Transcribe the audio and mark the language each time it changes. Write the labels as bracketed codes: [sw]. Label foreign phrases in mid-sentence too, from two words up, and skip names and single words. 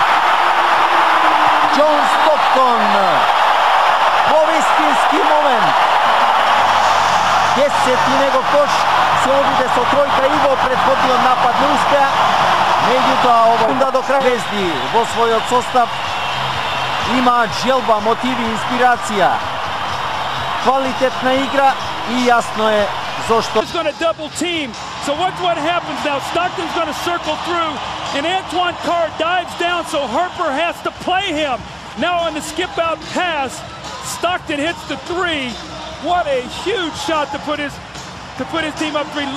[mk] Џон Стоктон. Повистински момент. 10-ти негов кош. Се обиде со тројка и во претходниот напад не успеа. Меѓутоа ова до крај Везди во својот состав имаат желба, мотиви, инспирација. [hr] Kvalitetna igra i jasno je zašto. [en] He's going to double team. So watch what happens now. Stockton's going to circle through, and Antoine Carr dives down, so Harper has to play him. Now on the skip out pass, Stockton hits the three. What a huge shot to put his team up three.